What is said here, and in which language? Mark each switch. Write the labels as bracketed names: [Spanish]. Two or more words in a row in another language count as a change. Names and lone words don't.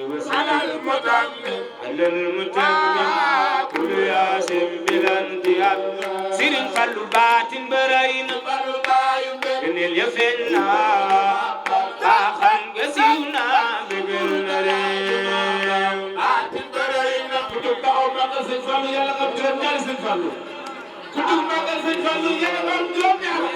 [Arabic] على المتمم على المتمم كل ياسم بلا انتهاء [Wolof] Serigne Fallou baatin ba rëy na. Ngëneel ya feeñ na. Baaxam nga siiw na, bégal na réew. Baatin ba rëy na. Ku jóg taxaw màggal Serigne Fallou, Yàlla nga am juróom-ñaari Serigne Fallou. Ku jóg màggal Serigne Fallou, Yàlla nga am juróom-ñaari.